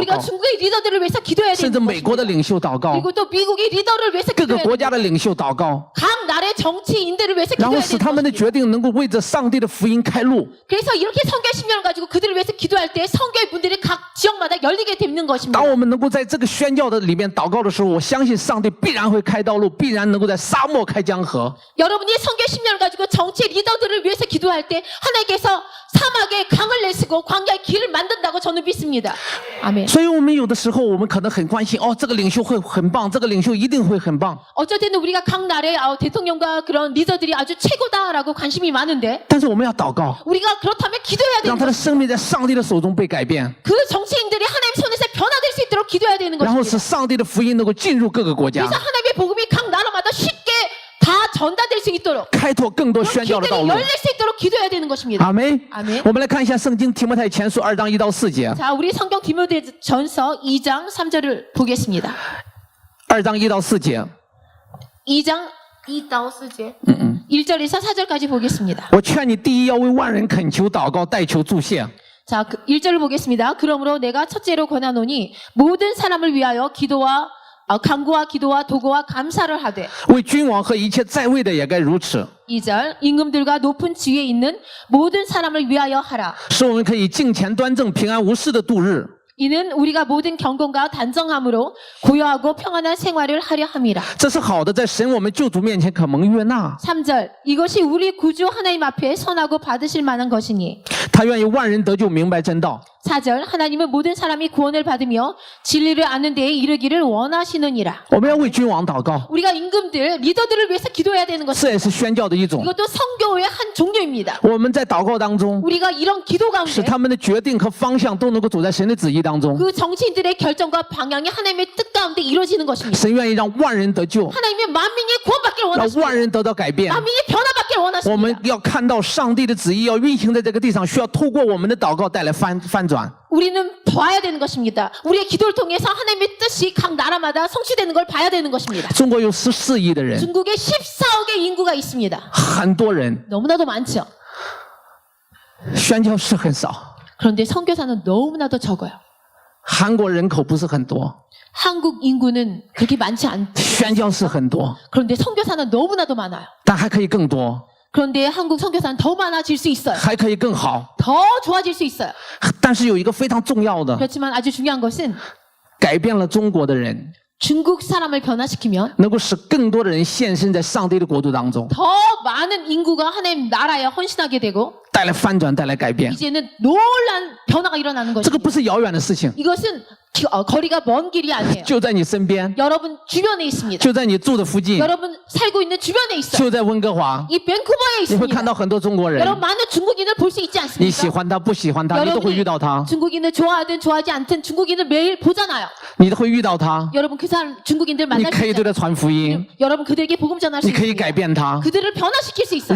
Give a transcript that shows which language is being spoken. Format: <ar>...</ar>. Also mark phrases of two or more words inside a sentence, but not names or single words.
<ko>우리가</ko> <zh>告，</zh> <ko>중국의 리더들을 위해서 기도해야</ko> <zh>甚至</zh> <ko>되는</ko> <zh>美国的</zh> <ko>것입니다.</ko> <zh>领袖祷告，</zh> <ko>그리고 또 미국의 리더를 위해서</ko> <zh>各个</zh> <ko>기도해야</ko> <zh>国</zh> <ko>됩니다.</ko> <zh>家的领袖祷告，</zh> <ko>각 나라의 정치인들을 위해서</ko> <zh>然后</zh> <ko>기도해야</ko> <zh>使</zh> <ko>되는</ko> <zh>他们的</zh> <ko>것입니다.</ko> <zh>决定能够为着上帝的福音开路。</zh> <ko>그래서 이렇게 성교의 신명을 가지고 그들을 위해서 기도할 때 성교의 문들이 각 지역마다 열리게 되는 것입니다.</ko> <zh>当我们能够在这个宣教的里面祷告的时候，我相信上帝必然会开道路，必然能够在沙漠开江河。</zh> <ko>여러분이 성교의 신명을 가지고 정치 리더들을 위해서 기도할 때 하나님께서 사막에 강을 내시고 광야의 길을 만든다고 저는 믿습니다. 아멘.</ko> <zh>所以，我们有的时候我们可能很关心，这个领袖会很棒，这个领袖一定会很棒。</zh> <ko>어쩔 때는 우리가 각 나라의 대통령과 그런 리더들이 아주 최고다라고 관심이 많은데</ko> <zh>但是我们要祷告，</zh> <ko>우리가 그렇다면 기도해야</ko> <zh>让</zh> <ko>되는</ko> <zh>他的</zh> <ko>것입니다.</ko> <zh>生命在上帝的手中被改变，</zh> <ko>그 정치인들이 하나님 손에서 변화될 수 있도록 기도해야 되는</ko> <zh>然后使</zh> <ko>것입니다.</ko> <zh>上帝的福音能够进入各个国家，</zh> <ko>그래서 하나님의 복음이 각 나라마다 쉽게 다 전달될 수 있도록</ko> <zh>开拓更多</zh> <ko>그</ko> <zh>宣教的道</zh> <ko>길들이</ko> <zh>路。</zh> <ko>열릴 수 있도록 기도해야 되는 것입니다.</ko> <zh>阿门。</zh> <ko>아멘.</ko> <zh>我们来看一下圣经提摩太前书2章1到4节。</zh> <ko>자, 우리 성경 디모데전서 2장 3절을 보겠습니다. 2 章1到4节。 2장 2到 4절. 1절에서 4절까지 보겠습니다.</ko> <zh>我劝你第一要为万人恳求祷告代求祝谢，</zh> <ko>자, 1절을 보겠습니다. 그러므로 내가 첫째로 권하노니 모든 사람을 위하여 기도와 간구와 기도와 도구와 감사를 하되</ko> <zh>为君王和一切在位的也该如此，</zh> <ko>2절 임금들과 높은 지위에 있는 모든 사람을 위하여 하라.</ko> <zh>使我们可以敬虔端正、平安无事的度日。</zh> <ko>이는 우리가 모든 경건과 단정함으로 고요하고 평안한 생활을 하려 함이라.</ko> <zh>这是好的，在神我们救主面前可蒙悦纳。</zh> <ko>3절 이것이 우리 구주 하나님 앞에 선하고 받으실 만한 것이니.</ko> <zh>他愿意万人得救，明白真道。</zh> <ko>4절 하나님은 모든 사람이 구원을 받으며 진리를 아는 데에 이르기를 원하시느니라.</ko> <zh>我们要为君王祷告，</zh> <ko>우리가 임금들, 리더들을 위해서 기도해야 되는</ko> <zh>这</zh> <ko>것입니다.</ko> <zh>也是宣教的一种。</zh> <ko>이것도 성교의 한 종류입니다.</ko> <zh>我们在祷告当中，</zh> <ko>우리가 이런 기도</ko> <zh>使</zh> <ko>가운데</ko> <zh>他们的决定和方向都能够走在神的旨意当中。</zh> <ko>그 정치인들의 결정과 방향이 하나님의 뜻 가운데 이루어지는 것입니다.</ko> <zh>神愿意让万人得救，</zh> <ko>하나님의 만민이 구원받기를</ko> <zh>让</zh> <ko>원하십니다.</ko> <zh>万人得到改变。</zh> <ko>만민이 변화받기를</ko> <zh>我们</zh> <ko>원하십니다.</ko> <zh>要看到上帝的旨意要运行在这个地上，需要透过我们的祷告带来翻转。</zh> <ko>우리는 봐야 되는 것입니다. 우리의 기도를 통해서 하나님의 뜻이 각 나라마다 성취되는 걸 봐야 되는 것입니다.</ko> <zh>中国有14亿的人，</zh> <ko>중국에 14억의 인구가 있습니다.</ko> <zh>很多人，</zh> <ko>너무나도 많죠.</ko> <zh>宣教士很少。</zh> <ko>그런데 선교사는 너무나도 적어요.</ko> <zh>韩国人口不是很多，</zh> <ko>한국 인구는 그렇게 많지 않죠.</ko> <zh>宣教士很多，</zh> <ko>그런데 선교사는 너무나도 많아요.</ko> <zh>但还可以更多，</zh> <ko>그런데 한국 선교사는 더 많아질 수 있어요.</ko> <zh>还可以更好。</zh> <ko>더 좋아질 수 있어요.</ko> <zh>但是有一个非常重要的，</zh> <ko>그렇지만 아주 중요한 것은</ko> <zh>改变了中国的人，</zh> <ko>중국 사람을 변화시키면</ko> <zh>能够使更多的人献身在上帝的国度当中，</zh> <ko>더 많은 인구가 하나님 나라에 헌신하게 되고</ko> <zh>带来翻转，带来改变。</zh> <ko>이제는 놀란 변화가 일어나는</ko> <zh>这个</zh> <ko>것입니다.</ko> <zh>不是遥远的事情，</zh> <ko>이것은 거리가 먼 길이 아니에요.</ko> <zh>就在你身边，</zh> <ko>여러분 주변에 있습니다.</ko> <zh>就在你住的附近，</zh> <ko>여러분 살고 있는 주변에 있어요.</ko> <zh>就在温哥华。</zh> <ko>이 밴쿠버에</ko> <zh>你会看</zh> <ko>있습니다.</ko> <zh>到很多中国人，</zh> <ko>여러분 많은 중국인을 볼 수 있지</ko> <zh>你喜</zh> <ko>않습니까?</ko> <zh>欢他不喜欢他，你都会遇到他，</zh> <ko>중국인을 좋아하든 좋아하지 않든 중국인을 매일 보잖아요.</ko> <zh>你都会遇到他，</zh> <ko>여러분 그 사람 중국인들</ko> <zh>你</zh> <ko>만날</ko> <zh>可</zh> <ko>수</ko> <zh>以对</zh> <ko>있잖아요.</ko> <zh>他传福音，</zh> <ko>여러분 그들에게 복음 전할 수</ko> <zh>你可以</zh> <ko>있습니다.</ko> <zh>改变他，</zh> <ko>그들을 변화시킬 수 있어요.</ko>